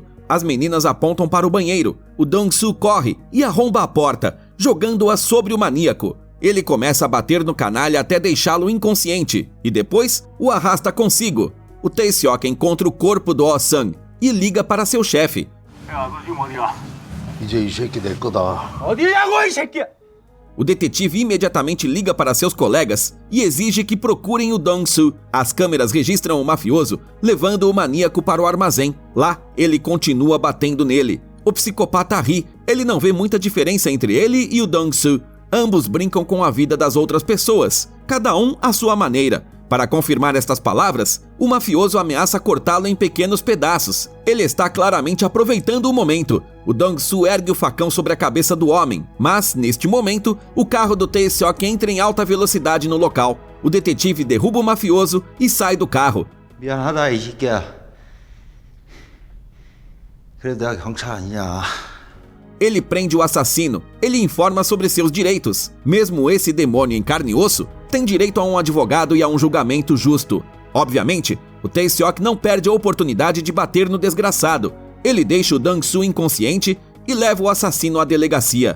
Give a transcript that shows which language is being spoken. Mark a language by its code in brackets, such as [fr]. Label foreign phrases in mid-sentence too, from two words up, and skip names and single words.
[pt] As meninas apontam para o banheiro. O Dong-soo corre e arromba a porta, jogando-a sobre o maníaco. Ele começa a bater no canalha até deixá-lo inconsciente e depois o arrasta consigo. O Tae-seok encontra o corpo do Oh-sung e liga para seu chefe. [ko] 이제 이 새끼 내 거다. 어디냐고 이 새끼야! [pt] O detetive imediatamente liga para seus colegas e exige que procurem o Dong-soo. As câmeras registram o mafioso levando o maníaco para o armazém. Lá, ele continua batendo nele. O psicopata ri. Ele não vê muita diferença entre ele e o Dong-soo. Ambos brincam com a vida das outras pessoas, cada um à sua maneira. Para confirmar estas palavras, o mafioso ameaça cortá-lo em pequenos pedaços. Ele está claramente aproveitando o momento. O Dong-soo ergue o facão sobre a cabeça do homem, mas, neste momento, o carro do Tae-seok entra em alta velocidade no local. O detetive derruba o mafioso e sai do carro. [ko] 미안하다 이 새끼야. 그래도 내가 경찰 아니냐. [pt] Ele prende o assassino. Ele informa sobre seus direitos. Mesmo esse demônio em carne e osso tem direito a um advogado e a um julgamento justo. Obviamente, o Tae-seok não perde a oportunidade de bater no desgraçado. Ele deixa o Dong-soo inconsciente e leva o assassino à delegacia.